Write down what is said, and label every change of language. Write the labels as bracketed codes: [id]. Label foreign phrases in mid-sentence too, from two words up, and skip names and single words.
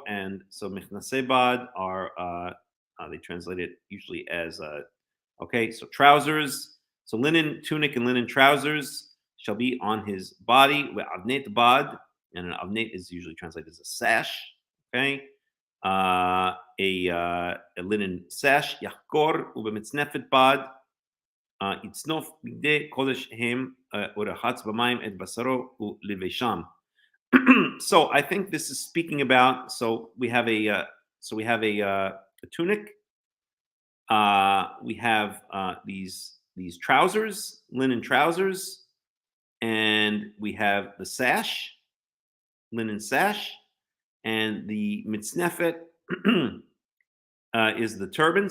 [en] And so [he] מכנסי בד [en] are they translate it usually as okay, so trousers. So linen tunic and linen trousers shall be on his body. [he] אבנט בד, [en] and an avnet is usually translated as a sash. Okay, a linen sash. [he] יחגר ובמצנפת בד. יצנף בגדי קדש הם ורחץ במים את בשרו ולבשם. [en] So I think this is speaking about. So we have a tunic. We have these trousers, linen trousers, and we have the sash, linen sash, and the mitznefet is the turban.